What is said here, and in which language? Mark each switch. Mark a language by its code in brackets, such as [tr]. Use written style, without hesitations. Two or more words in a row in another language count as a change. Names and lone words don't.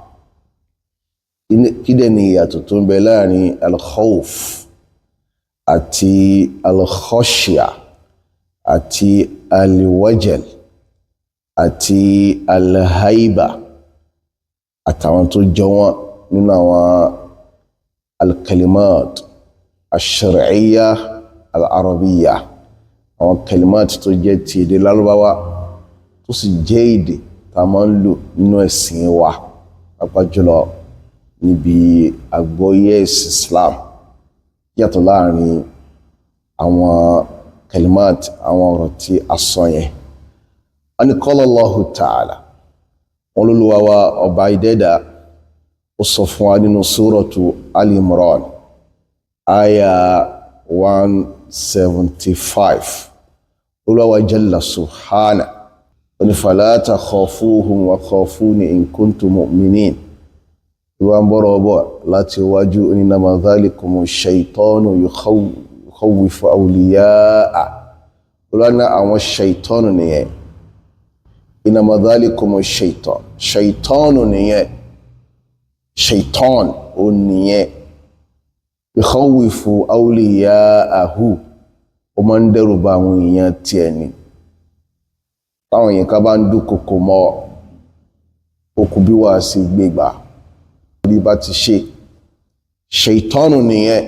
[yo] Kí dẹ̀ ni ìyàtọ̀ tó ń bẹ láàrin al-khawf àti al-khashya àti al-wajal àti al-haiba àtàwọn tó jọ wọn nínú àwọn [ar] الكلمات الشرعية العربية, [yo] àwọn kalimat tó jẹ́ ti èdè Lárúbáwá tó sì jẹ́ èdè tá a máa ń lò nínú ẹ̀sìn wa, pàápàá jùlọ níbi àgbọ́yé Islam. Yàtọ̀ láàrin àwọn kalimat, àwọn ọ̀rọ̀ tí a sọ yẹn. [ar] أن قال الله تعالى, [yo] wọn lÓlúwa wa ọba ìdẹ́dà ó sọ fún wa nínú suratu Al-Imran aya 175. Olúwa wa [ar] جل سبحانه [yo] ó ní [ar] فلا تخافوهم وخافون إن كنتم مؤمنين. [yo] Ìwà ń bọ̀rọ̀ bọ̀ láti wájú [ar] إنما ذلكم الشيطان يخوف أولياء. [yo] Olúwa ní àwọn ṣaitọ́nù nìyẹn. [ar] إنما ذلكم الشيطان, [yo] ṣaitọ́nù nìyẹn, ṣaitọ́n ò nìyẹn. [ar] يخوف أولياءه, [yo] ó máa ń dẹ́rù bá àwọn èèyàn tiẹ̀ ni. Táwọn èèyàn ká bá ń dúnkokò mọ́ okùn bí wàá sí gbégbà bí bá ti ṣe, ṣaitọ́nù nìyẹn.